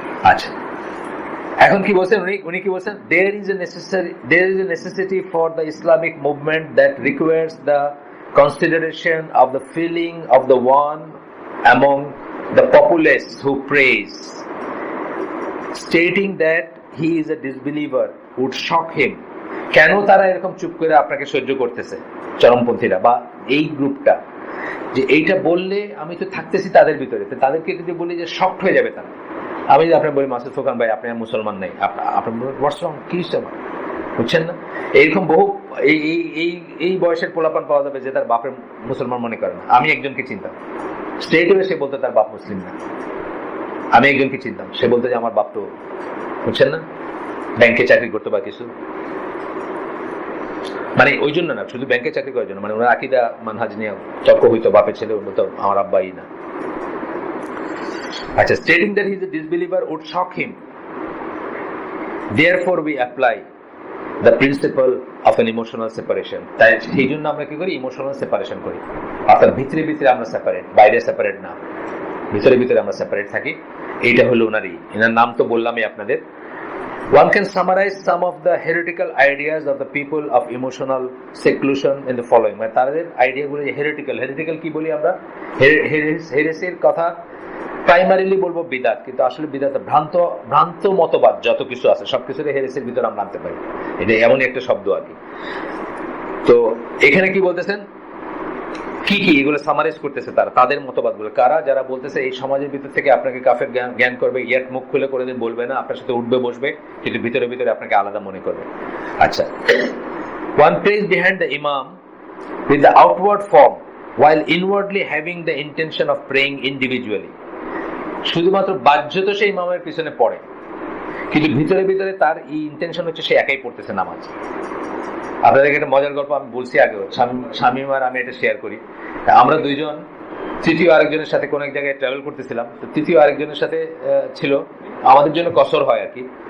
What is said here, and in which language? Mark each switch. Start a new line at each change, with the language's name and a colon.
Bangla: আচ্ছা, এখন কি বলছেন
English: উনি কি বলছেন, there is a necessity for the Islamic movement that requires the consideration of the feeling of the one among the populace who prays, stating that he is a disbeliever would shock him.
Bangla: কেন তারা এরকম চুপ করে আপনাকে সহ্য করতেছে, চরমপন্থীরা বা এই গ্রুপটা, যে এইটা বললে আমি তো থাকতেছি তাদের ভিতরে, তাদেরকে যদি বলি যে শক্ট হয়ে যাবে তারা। আমি যদি আপনার বলি মাসুদ ফোকান ভাই আপনি মুসলমান নেই, আপনার কি বুঝছেন না, এইরকম বহু এই বয়সের পোলাপান পাওয়া যাবে যে তার বাপের মুসলমান মনে করে না। আমি একজনকে চিনতাম, স্ট্রেট হয়ে সে বলতো তার বাপ মুসলিম না। আমি একজনকে চিনতাম, সে বলতো যে আমার বাপ তো, বুঝছেন না, ব্যাংকে চাকরি করতো বা কিছু, মানে ওই জন্য না, শুধু ব্যাংকে চাকরি করার জন্য, মানে ওনার আকীদা মানহাজ নিয়ে তর্ক হইতো, বাপের ছেলে বলতো আমার আব্বাই না।
English: আচ্ছা, stating that he is a disbeliever would shock him. Therefore we apply the principle of an emotional separation.
Bangla: তাই সেই জন্য আমরা কি করি, ইমোশনাল সেপারেশন করি। অর্থাৎ ভিতরে ভিতরে আমরা সেপারেট, বাইরে সেপারেট না, ভিতরে ভিতরে আমরা সেপারেট থাকি। এইটা হলো এনার নাম তো বললামই আপনাদের।
English: One can summarize some of the heretical ideas of the people of emotional seclusion in the following.
Bangla: মানে তাদের আইডিয়াগুলো যে হেরিটিক্যাল কি বলি আমরা, হেরেসির কথা প্রাইমারিলি বলবো বিদাত, কিন্তু আসলে বিদাত ভ্রান্ত মতবাদ যত কিছু আছে সবকিছুর হেরেসির ভিতরে আমরা আনতে পারি, এটা এমনই একটা শব্দ আর কি। তো এখানে কি বলতেছেন, কি এগুলো সামারাইজ করতেছে তাদের মতবাদগুলো। কারা? যারা বলতেছে এই সমাজের ভিতর থেকে আপনাকে কাফের জ্ঞান করবে, ইয়াত মুখ খুলে করে দিন বলবে না, আপনার সাথে উঠবে বসবে, কিন্তু ভিতরে ভিতরে আপনাকে আলাদা মনে করবে।
English: আচ্ছা, one prays behind the imam with the outward form while inwardly having the intention of praying individually.
Bangla: শুধুমাত্র বাহ্যত সেই ইমামের পিছনে পড়ে, কিন্তু ভিতরে ভিতরে তার এই ইন্টেনশন হচ্ছে সে একাই পড়তেছে নামাজ। আপনাদেরকে একটা মজার গল্প আমি বলছি আগেও, শামীম আর আমি এটা শেয়ার করি। আমরা দুইজন তৃতীয় আরেকজনের সাথে কোন এক জায়গায় ট্রাভেল করতেছিলাম, তো তৃতীয় আরেকজনের সাথে ছিল, আমাদের জন্য কসর হয় আর কি।